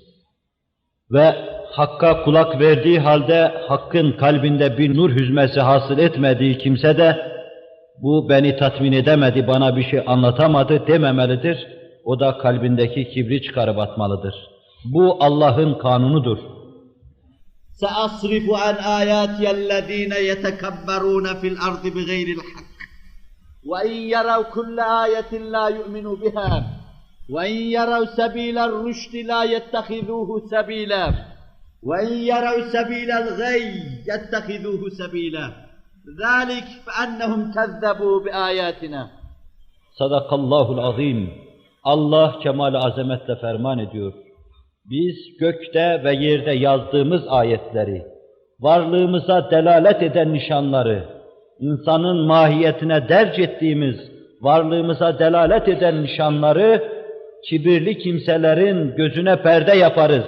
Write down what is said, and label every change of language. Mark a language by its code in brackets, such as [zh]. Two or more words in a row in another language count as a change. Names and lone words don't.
[tr] Ve Hakk'a kulak verdiği halde, Hakk'ın kalbinde bir nur hüzmesi hasıl etmediği kimse de, bu beni tatmin edemedi, bana bir şey anlatamadı dememelidir. O da kalbindeki kibri çıkarıp atmalıdır. Bu Allah'ın kanunudur. [ar] سأصرف عن آياتي الذين يتكبرون في الأرض بغير الحق وإن يروا كل آية لا يؤمنوا بها وإن يروا سبيل الرشد لا يتخذوه سبيلا وإن يروا سبيل الغي يتخذوه سبيلا ذلك فأنهم كذبوا بآياتنا. صدق الله العظيم. [tr] Allah kemal-i azametle ferman ediyor. Biz gökte ve yerde yazdığımız ayetleri, varlığımıza delalet eden nişanları, insanın mahiyetine derc ettiğimiz, varlığımıza delalet eden nişanları, kibirli kimselerin gözüne perde yaparız.